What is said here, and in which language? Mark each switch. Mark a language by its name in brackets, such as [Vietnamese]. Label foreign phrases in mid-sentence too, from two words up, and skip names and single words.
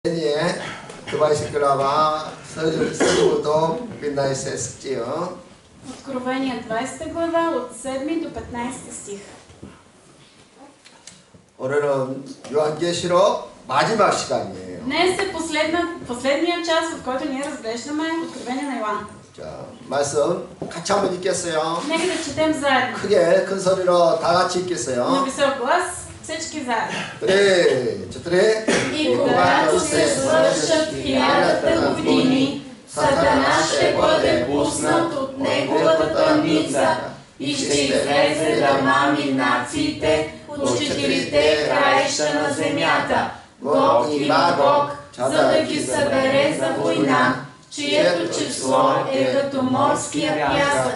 [Bulgarian] Това иска глава съдовото 15 стиха. Откровение 20 глава от 7 до 15 стих. [Korean] 오늘은 요한계시록 마지막 시간이에요. [Bulgarian] Днес е последния час, в който ние разглеждаме Откровение на Йоан. [Korean] 자, 말씀 같이 한번 읽겠어요. [Bulgarian] Нека да четем заедно. [Korean] 크게 큰 소리로 다 같이 [Bulgarian] На [Korean] 읽겠어요. [Bulgarian] висок глас, всички заедно. три. И когато се свършат 1000 години, Сатана ще бъде пуснат от неговата тъмница и ще излезе да мами нациите от четирите краища на земята, Гог и Магог, за да ги събере за война, чието число е като морския пясък.